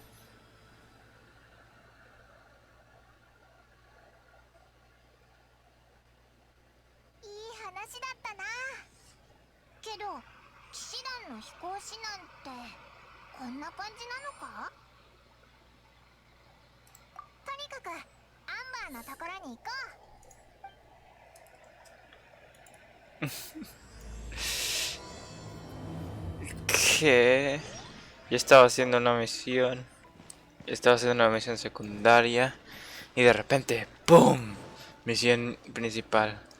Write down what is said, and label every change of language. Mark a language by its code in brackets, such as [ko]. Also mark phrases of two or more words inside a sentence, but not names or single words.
[ja] いい話だったな。けど騎士団の飛行士なんてこんな感じなのか？とにかくアンバーのところに行こう。 [es] Que yo estaba haciendo una misión. Estaba haciendo una misión secundaria. Y de repente, ¡pum! Misión principal.